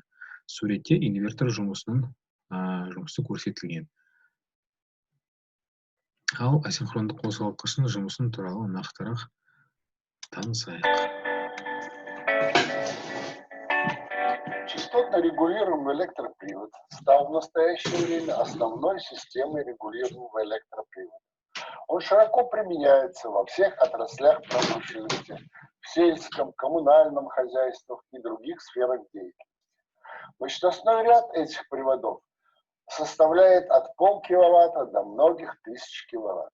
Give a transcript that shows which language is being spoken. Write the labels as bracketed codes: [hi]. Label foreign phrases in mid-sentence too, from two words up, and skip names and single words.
[kk] Суретте инвертор жұмысы көрсетілген. Ал асинхрондық қозғалтқыштың жұмысын туралы нақтырақ танысайық. [ru] Частотно регулируемый электропривод стал в настоящее время основной системой регулируемого электропривода. Он широко применяется во всех отраслях промышленности, в сельском, коммунальном хозяйствах и других сферах деятельности. Мощностной ряд этих приводов составляет от полкиловатта до многих тысяч киловатт.